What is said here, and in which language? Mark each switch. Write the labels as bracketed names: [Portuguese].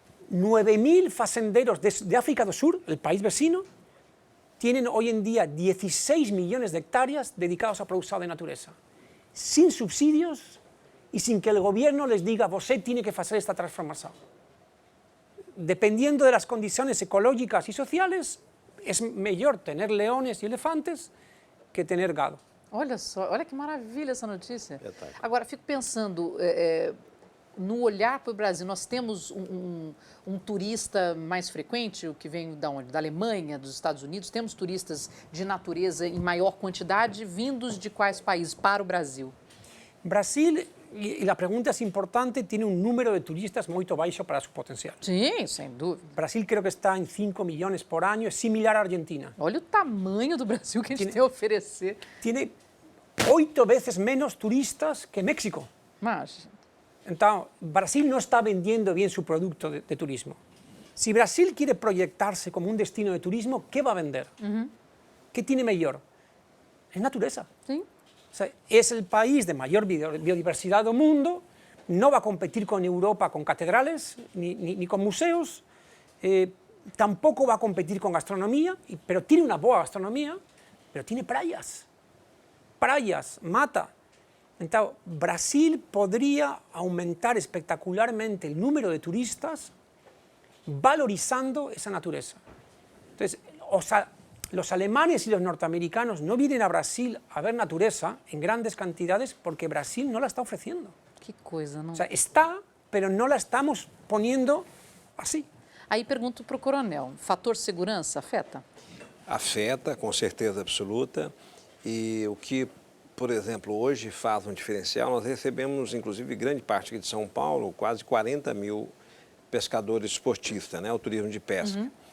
[Spanish] 9.000 facenderos de África del Sur, el país vecino, tienen hoy en día 16 millones de hectáreas dedicados a producir de naturaleza, sin subsidios y sin que el gobierno les diga, usted tiene que hacer esta transformación. Dependiendo de las condiciones ecológicas y sociales, es mejor tener leones y elefantes que tener gado. [Portuguese] Olha só, olha que maravilha essa notícia. Verdade. Agora, fico pensando, no olhar para o Brasil, nós temos um turista mais frequente, o que vem da onde? Da Alemanha, dos Estados Unidos? Temos turistas de natureza em maior quantidade, vindos de quais países para o Brasil? [Spanish] Brasil, y la pregunta es importante, tiene un número de turistas muy bajo para su potencial. [Portuguese] Sim, sem dúvida. [Spanish] Brasil creo que está en 5 millones por año, es similar a Argentina. [Portuguese] Olha o tamanho do Brasil que a gente tem a oferecer. [Spanish] Tiene 8 veces menos turistas que México. [Portuguese] Mas, [Spanish] Entonces, Brasil no está vendiendo bien su producto de turismo. Si Brasil quiere proyectarse como un destino de turismo, ¿qué va a vender? ¿Qué tiene mejor? Es naturaleza. [Portuguese] sim. [Spanish] O sea, es el país de mayor biodiversidad del mundo, no va a competir con Europa con catedrales ni con museos, tampoco va a competir con gastronomía, pero tiene una buena gastronomía, pero tiene playas, mata. Entonces, Brasil podría aumentar espectacularmente el número de turistas valorizando esa naturaleza. Entonces, los alemanes y los norteamericanos no vienen a Brasil a ver naturaleza en grandes cantidades porque Brasil no la está ofreciendo. [Portuguese] Que coisa, não? [Spanish] O sea, está, pero no la estamos poniendo así. [Portuguese] Aí pergunto para o coronel, fator segurança afeta? Afeta, com certeza absoluta, e o que, por exemplo, hoje faz um diferencial, nós recebemos, inclusive, grande parte aqui de São Paulo, quase 40 mil pescadores esportistas, né, o turismo de pesca.